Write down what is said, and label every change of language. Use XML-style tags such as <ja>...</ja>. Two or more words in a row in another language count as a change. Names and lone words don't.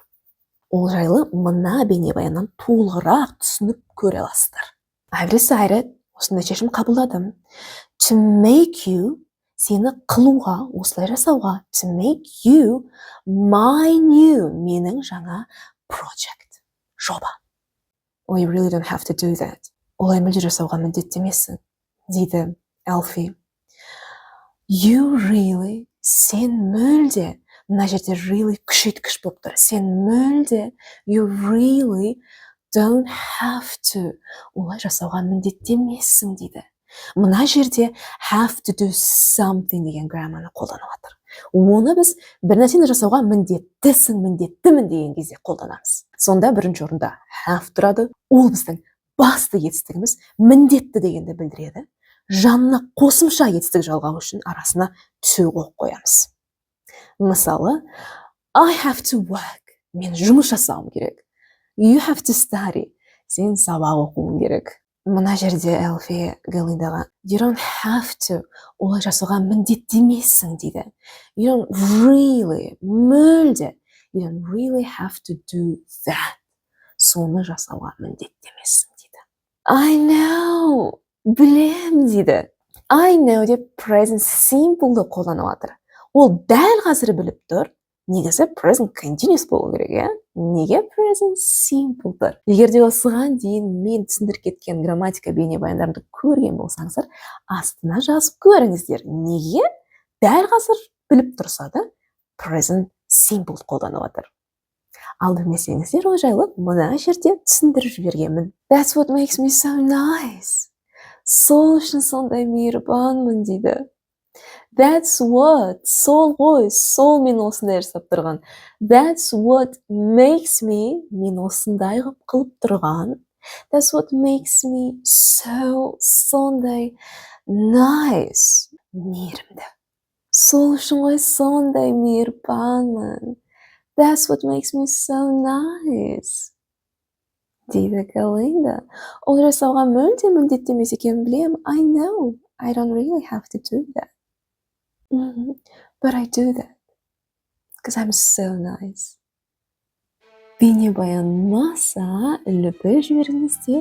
<kk>Ол жайлы мына бейнебаяннан толығырақ түсініп көре аласыздар.</kk> <en>I've decided,</en> <kk>осындай шешім қабылдадым.</kk> <en>To make you,</en> <kk>сені қылуға, осылай жасауға.</kk> <en>To make you my new,</en> <kk>менің жаңа project, жоба.</kk> <en>We really don't have to do that.</en> <kk>олай мүлде жасауға міндетті емессің, дейді Элфи.</kk> <en>You really,</en> <kk>сен мүлде, мына жерде really күшейткіш болып тұр. Сен мүлде,</kk> <en>you really don't have to,</en> <kk>олай жасауға міндетті емессің, дейді. Мына жерде</kk> <en>have to do something</en> <kk>деген грамманы қолданып жатыр. Оны біз бір нәрсені жасауға міндеттісің, міндеттімін деген кезде қолданамыз. Сонда бірінші орында have тұрады. Ол біздің басты етістігіміз, міндетті дегенді білдіреді. Жанына қосымша етістік жалғау үшін арасына to қойып қоямыз. Мысалы,</kk> <en>I have to work.</en> <kk>Мен жұмыс жасауым керек.</kk> <en>You have to study.</en> <kk>Сен сабақ оқуың керек. Мына жерде Элфи Галиндаға</kk> <en>you don't have to,</en> <kk>олай жасауға міндетті емессің, дейді.</kk> <en>You don't really, мүлде, you don't really have to do that.</en> <kk>Соны жасауға міндетті емессің, дейді.</kk> <en>I know,</en> <kk>білем, дейді.</kk> <en>I know</en> <kk>деп</kk> <en>present simple'ды</en> <kk>қолданып жатыр. Ол дәл қазір біліп тұр. Негізі</kk> <en>present continuous</en> <kk>болу керек, иә? Неге</kk> <en>present simple</en> <kk>тұр? Егер де осыған дейін мен түсіндіріп кеткен грамматика бейне баяндарды көрген болсаңыздар, астына жазып көріңіздер. Неге дәл қазір біліп тұрса да</kk> <en>present simple</en> <kk>қолданып жатыр? Ал білмесеңіздер, ол жайлы мына жерде түсіндіріп жібергенмін.</kk> <en>That's what makes me so nice.</en> <kk>Сол үшін сондай мейірбанмын, дейді.</kk> <en>That's what,</en> <kk>сол ғой, сол мен осындай жасап тұрған.</kk> <en>That's what makes me,</en> <kk>мен осындай қылып тұрған.</kk> <en>That's what makes me so, сондай nice,</en> <kk>мейірімді. Сол үшін ғой сондай мейірбанмын.</kk> <en>That's what makes me so nice,</en> <kk>дейді Галинда. Ол жасауға мүлде міндетті емес екенін білем.</kk> <en>I know, I don't really have to do that. But I do that because I'm so nice.</en> <kk>Бейне баянмаса, іліпі жіберіңіздер.</kk>